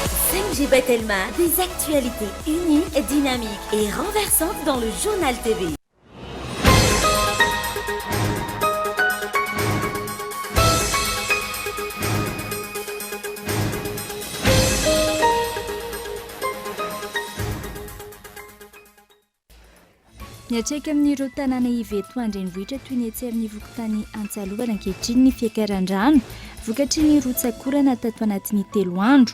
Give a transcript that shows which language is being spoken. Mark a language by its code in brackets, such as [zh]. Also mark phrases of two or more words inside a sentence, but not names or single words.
[fr] 5G Batelma, des actualités uniques, dynamiques et renversantes dans le journal TV. [mg] Niatreka amin'ireo tanàna iveto andrenivohitra toy ny etsy amin'ny vokotany Antsalovana ankehitriny ny fiakaran-drano vokatry ny rotsakorana tato anatin'ny 3 andro.